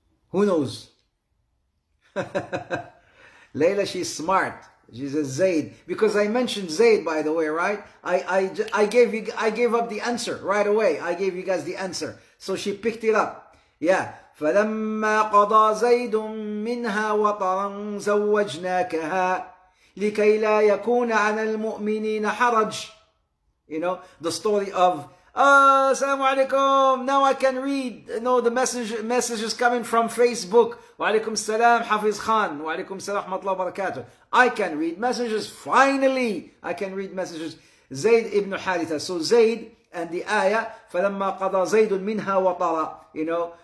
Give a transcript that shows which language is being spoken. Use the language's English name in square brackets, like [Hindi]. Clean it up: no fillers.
[English] Who knows? Layla, she's smart. She says Zayd. Because I mentioned Zayd, by the way, right? I gave up the answer right away. I gave you guys the answer. So she picked it up. Yeah. [Arabic] فَلَمَّا قَضَى زَيْدٌ مِّنْهَا وَطَرًا زَوَّجْنَاكَهَا لكي لا يكون على المؤمنين حرج. [English] The story of Assalamu alaikum. Now I can read the messages coming from Facebook. Wa alaikum salam Hafiz Khan. Wa alaikum salam rahmatullahi wa barakatuh. I can read messages. Finally I can read messages. Zayd ibn Haritha. So Zayd and the ayah [Arabic] فَلَمَّا قَضَى زَيْدٌ مِّنْهَا وَطَرًا.